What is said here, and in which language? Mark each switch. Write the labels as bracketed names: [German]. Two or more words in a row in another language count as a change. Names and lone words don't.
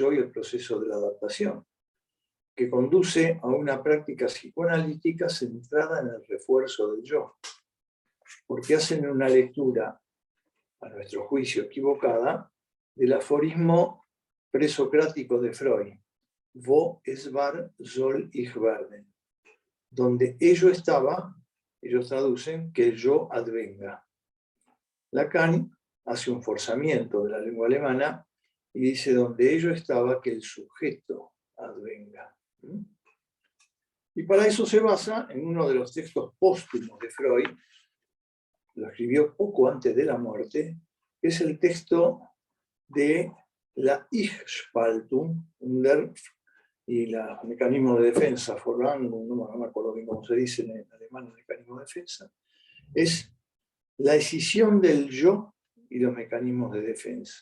[Spanish] y el proceso de la adaptación, que conduce a una práctica psicoanalítica centrada en el refuerzo del yo, porque hacen una lectura, a nuestro juicio equivocada, del aforismo presocrático de Freud, [German] wo es war, soll ich werden, [Spanish] donde ello estaba, ellos traducen, que el yo advenga. Lacan hace un forzamiento de la lengua alemana y dice donde ello estaba que el sujeto advenga. Y para eso se basa en uno de los textos póstumos de Freud, lo escribió poco antes de la muerte, que es el texto de la Ich-Spaltung y los mecanismos de defensa, Verwandlung, no me acuerdo bien cómo se dice en alemán, mecanismo de defensa, es la escisión del yo y los mecanismos de defensa.